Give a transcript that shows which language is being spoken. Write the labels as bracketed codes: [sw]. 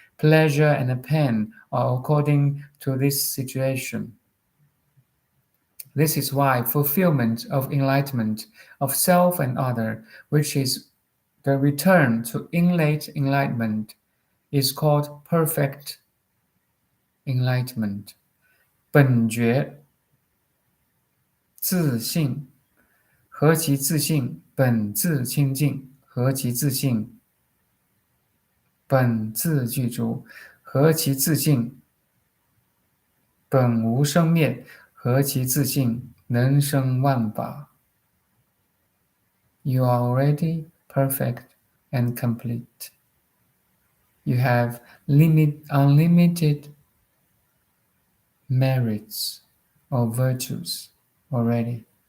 [en] Pleasure and pain are according to this situation. This is why fulfillment of enlightenment of self and other, which is the return to innate enlightenment, is called perfect enlightenment. [zh] 本觉自性，何其自性，本自清净；何其自性，本自具足；何其自性，本无生灭；何其自性，能生万法。 [en] You are already perfect and complete. You have unlimited merits or virtues already.